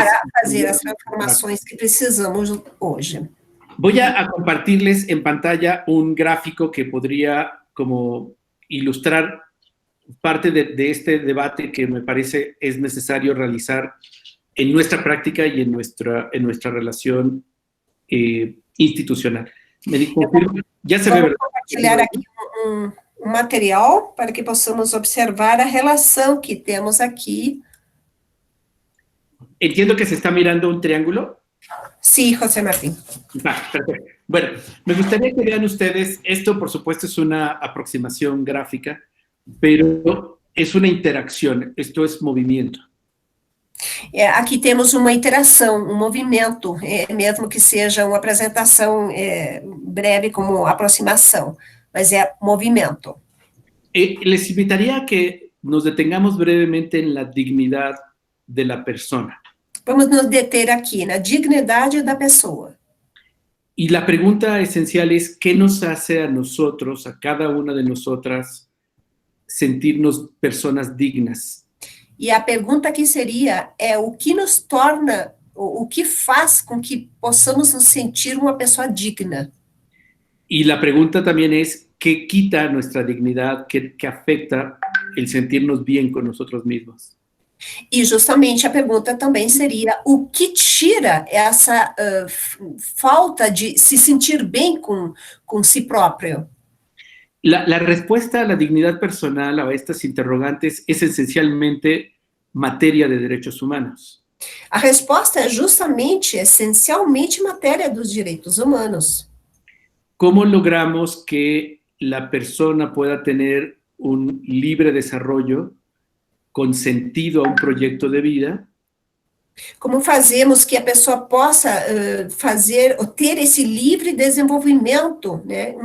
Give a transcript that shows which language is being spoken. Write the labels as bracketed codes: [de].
[pt] Para fazer as transformações que precisamos hoje. [es] Voy a compartirles en pantalla un gráfico que podría como ilustrar parte de este debate que me parece es necesario realizar en nuestra práctica y en nuestra relación institucional. Me confirmo, ya se ve, ¿verdad? [pt] Vou compartilhar aqui material para que possamos observar a relação que temos aqui. [es] Entiendo que se está mirando un triángulo. Sí, José Martín. Perfecto. Bueno, me gustaría que vean ustedes, esto por supuesto es una aproximación gráfica, pero es una interacción, esto es movimiento. [pt] Aqui temos uma interação, movimento, mesmo que seja uma apresentação breve como aproximação, mas movimento. [es] Les invitaría a que nos detengamos brevemente en la dignidad de la persona. [pt] Vamos nos deter aqui na dignidade da pessoa. [es] Y la pregunta esencial es, ¿qué nos hace a nosotros, a cada una de nosotras, sentirnos personas dignas? [pt] E a pergunta aqui seria, o que nos torna, o que faz com que possamos nos sentir uma pessoa digna? [es] Y la pregunta también es, ¿qué quita nuestra dignidad, qué afecta el sentirnos bien con nosotros mismos? [pt] E justamente a pergunta também seria, o que tira essa falta de se sentir bem com si próprio? [es] La respuesta a la dignidad personal, a estas interrogantes, es esencialmente materia de derechos humanos. [pt] A resposta é justamente, essencialmente, matéria dos direitos humanos. [es] ¿Cómo logramos que la persona pueda tener un libre desarrollo con sentido a un proyecto de vida? [pt] Como fazemos que a pessoa possa fazer, ou ter esse livre desenvolvimento, né?